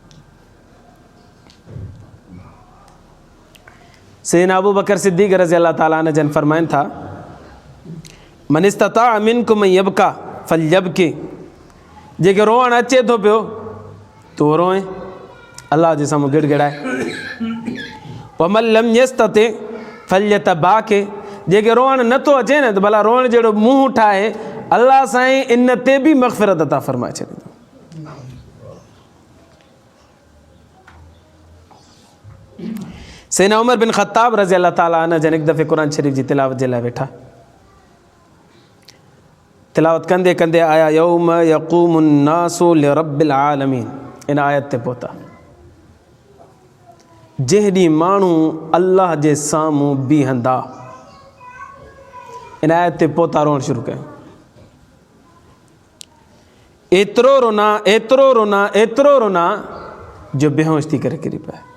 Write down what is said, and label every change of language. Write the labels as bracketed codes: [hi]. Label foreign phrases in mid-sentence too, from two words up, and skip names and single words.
[sd] सैयदना अबू बकर सिद्दीक़ रज़ी अल्लाह ताला अन्हु जन फरमाइनि था, [ar] من استطاع منكم يبكي فليبك, [sd] जेके रोअणु अचे थो पियो तो रोए, अल्लाह जे साम्हूं गिड़गिड़ाए। [ar] ومن لم يستطع فليتباك, [sd] जेके रोअणु नथो अचे न, त भला रोअण जहिड़ो मुंहुं ठाहे, अल्लाह साईं इन ते बि मग़फ़िरत अता फ़रमाए छॾींदो। सैयदना उमर बिन ख़त्ताब रज़ी अल्लाह ताला अन्हु जन हिकु दफ़े क़ुरान शरीफ़ जी तिलावत जे लाइ वेठा, तिलावत कंदे कंदे आया [ar] يوم يقوم الناس لرب العالمين, [sd] इन आयत ते पहुता, जंहिं ॾींहुं माण्हू अल्लाह जे साम्हूं बीहंदा। इन आयत ते पहुता रोअणु शुरू कयो। एतिरो रोना, एतिरो रोना, एतिरो रोना जो बेहोश थी करे किरी पिया।